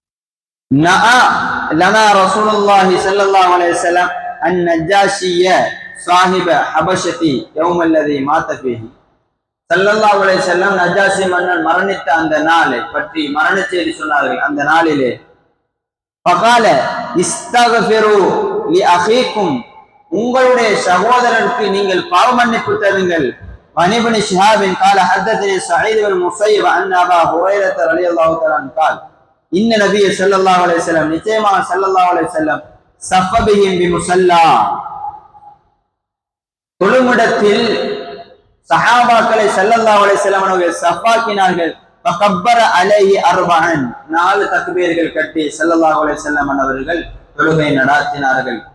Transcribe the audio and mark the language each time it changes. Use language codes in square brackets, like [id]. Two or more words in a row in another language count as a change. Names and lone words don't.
[ar] لنا رسول الله صلى الله عليه وسلم النجاشي صاحب الحبشة اليوم الذي مات فيه. صلى الله عليه وسلم [ta] நஜாசி மன்னன் மரணித்த அந்த நாளை பற்றி மரண செய்தி சொன்னார்கள். அந்த நாளிலே [ar] فقال استغفروا لأخيكم, [ta] உங்களுடைய சகோதரருக்கு நீங்கள் பாவ மன்னிப்பு தருங்கள். [ar] وعن ابن شهاب قال حدثني سعيد بن المسيب أن أبا هريرة رضي الله تعالى عنه قال إن النبي صلى الله عليه وسلم நிச்சயமாக صلى الله عليه وسلم صف بهم بالمصلى, [ta] தொழுமிடத்தில் சஹாபாக்களை [ar] صلى الله عليه وسلم [ta] அவர்கள் ஸஃபாக்கினார்கள். [ar] فكبر عليه أربعا, [ta] 4 தக்பீர்கள் கட்டி [ar] صلى الله عليه وسلم [ta] அவர்கள் தொழுகை நடாத்தினார்கள்.